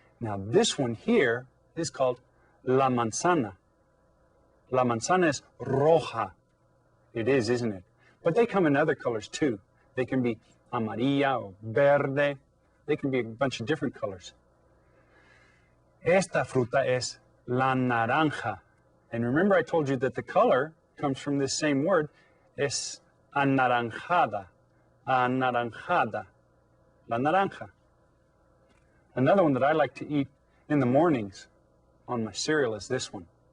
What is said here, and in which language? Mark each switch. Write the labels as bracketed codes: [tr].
[en] Now this one here is called la manzana. La manzana is roja. It is, isn't it? But they come in other colors too. They can be amarilla or verde. They can be a bunch of different colors. [es] Esta fruta es la naranja. [en] And remember I told you that the color comes from this same word. [es] Es anaranjada. Anaranjada. La naranja. [en] Another one that I like to eat in the mornings on my cereal is this one.